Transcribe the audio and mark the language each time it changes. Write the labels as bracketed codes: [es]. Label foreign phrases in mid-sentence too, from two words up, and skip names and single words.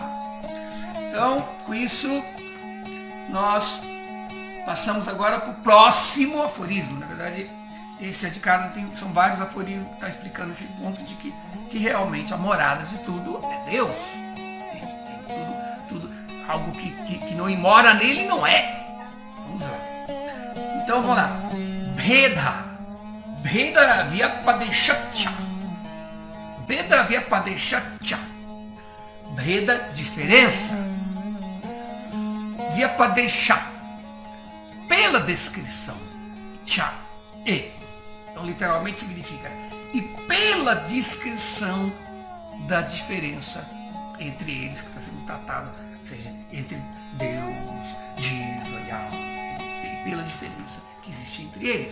[pt] Então, com isso, nós passamos agora para o próximo aforismo. Na verdade, esse Adhikara são vários aforismos que está explicando esse ponto de que realmente a morada de tudo é Deus. Tudo, algo que não mora nele não é. Vamos lá. Então vamos lá. [sa] भेद व्यपदेशाच्च. भेद व्यपदेशाच्च भेद, [pt] diferença. Vyapadesha, pela descrição. Cha, e. Então literalmente significa e pela descrição da diferença entre eles, que está sendo tratado, ou seja, entre Deus, Jiva e alma, e pela diferença que existe entre eles.